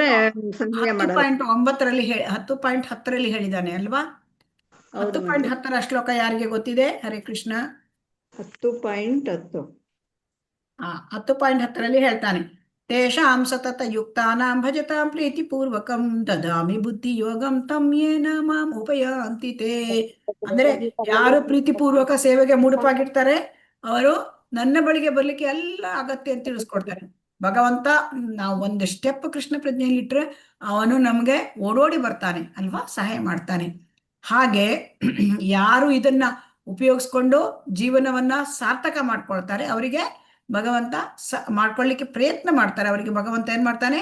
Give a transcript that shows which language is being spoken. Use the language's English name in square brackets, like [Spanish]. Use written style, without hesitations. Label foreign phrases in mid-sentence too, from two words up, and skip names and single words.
[Kannada] 10.9ರಲ್ಲಿ 10.10ರಲ್ಲಿ ಹೇಳಿದ್ದಾನೆ, ಅಲ್ವಾ? 10.10ರ ಶ್ಲೋಕ ಯಾರಿಗೆ ಗೊತ್ತಿದೆ? ಹರೇ ಕೃಷ್ಣ. 10.10. 10.10ರಲ್ಲಿ ಹೇಳ್ತಾನೆ, [Sanskrit] ತೇಷಾಂ ಸತತ ಯುಕ್ತಾನಾಂ ಭಜತಾಂ ಪ್ರೀತಿ ಪೂರ್ವಕಂ ದದಾಮಿ ಬುದ್ಧಿ ಯೋಗಂ ತಂ ಯೇನ ಮಾಂ ಉಪಯಾಂತಿ ತೇ. [Kannada] ಅಂದ್ರೆ ಯಾರು ಪ್ರೀತಿಪೂರ್ವಕ ಸೇವೆಗೆ ಮುಡುಪಾಗಿರ್ತಾರೆ ಅವರು ನನ್ನ ಬಳಿಗೆ ಬರ್ಲಿಕ್ಕೆ ಎಲ್ಲ ಅಗತ್ಯ ಅಂತ ತಿಳಿಸ್ಕೊಡ್ತಾರೆ ಭಗವಂತ. ನಾವು ಒಂದು ಸ್ಟೆಪ್ ಕೃಷ್ಣ ಪ್ರಜ್ಞೆಯಲ್ಲಿ ಇಟ್ರೆ ಅವನು ನಮ್ಗೆ ಓಡೋಡಿ ಬರ್ತಾನೆ, ಅಲ್ವಾ? ಸಹಾಯ ಮಾಡ್ತಾನೆ. ಹಾಗೆ ಯಾರು ಇದನ್ನ ಉಪಯೋಗಿಸ್ಕೊಂಡು ಜೀವನವನ್ನ ಸಾರ್ಥಕ ಮಾಡ್ಕೊಳ್ತಾರೆ ಅವರಿಗೆ ಭಗವಂತ ಮಾಡ್ಕೊಳ್ಳಿಕ್ಕೆ ಪ್ರಯತ್ನ ಮಾಡ್ತಾರೆ, ಅವರಿಗೆ ಭಗವಂತ ಏನ್ ಮಾಡ್ತಾನೆ?